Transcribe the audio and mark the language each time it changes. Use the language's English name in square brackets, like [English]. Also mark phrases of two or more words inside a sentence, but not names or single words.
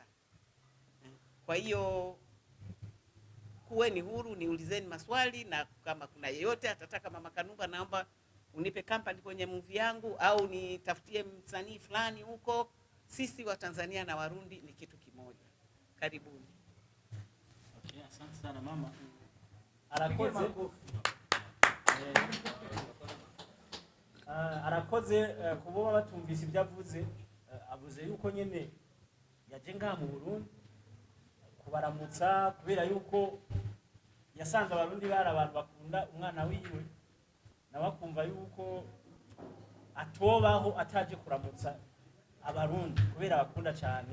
[Swahili] Kwa hiyo kuweni huru, niulizeni maswali, na kama kuna yeyote atataka Mama Kanumba, naomba unipe company kwenye movie yangu au nitafutie msanii fulani huko. Sisi wa Tanzania na Warundi ni kitu kimoja. Karibuni. Okay, asante sana mama. [Rundi] Arakoze. Arakoze kubo batumvise ibyavuze, avuze yuko nyene yaje ngaha mu Burundi kubaramutsa kubera yuko yasanze Abarundi bari abantu bakunda umwana wiwe, nabakumva yuko atobaho ataje kuramutsa Abarundi kubera bakunda cyane.